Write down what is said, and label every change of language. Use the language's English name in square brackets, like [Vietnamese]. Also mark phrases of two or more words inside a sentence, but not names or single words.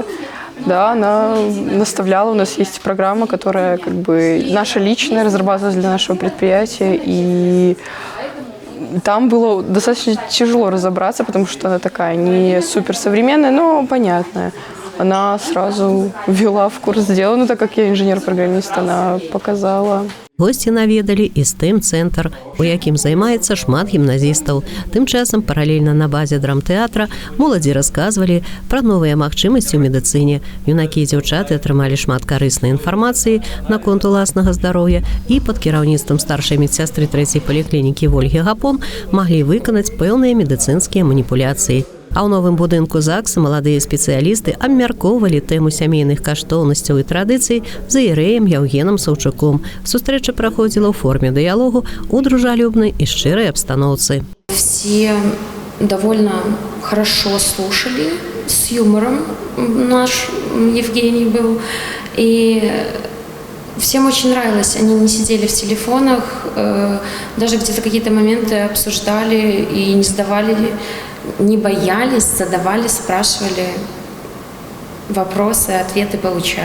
[Russian] Да, она наставляла, у нас есть программа, которая как бы наша личная, разрабатывалась для нашего предприятия, и там было достаточно тяжело разобраться, потому что она такая не суперсовременная, но понятная. она сразу ввела в курс дела. Ну, так как я инженер-программист, она показала. [Belarusian] Гості наведалі і STEM-цэнтр, у якім займаецца шмат гімназістаў. Тым часам паралельна на базе драмтэатра моладзі расказвалі пра новыя магчымасці ў медыцыне. Юнакі і дзяўчаты атрымалі шмат карыснай інфармацыі наконт уласнага здароўя і пад кіраўніцтвам старшай медсястры 3-й паліклінікі Вольгі Гапон маглі выканаць пэўныя медыцынскія маніпуляцыі. А ў новым будынку ЗАГСа маладыя спецыялісты абмяркоўвалі тэму сямейных каштоўнасцяў і традыцый з іерэем Яўгенам Саўчуком. Сустрэча праходзіла ў форме дыялогу у дружалюбнай і шчырай абстаноўцы. [Russian] Все довольно хорошо слушали, с юмором наш Евгений был. И всем очень нравилось, они не сидели в телефонах, даже где-то какие-то моменты обсуждали и не сдавали, не боялись, задавали, спрашивали вопросы, ответы получали.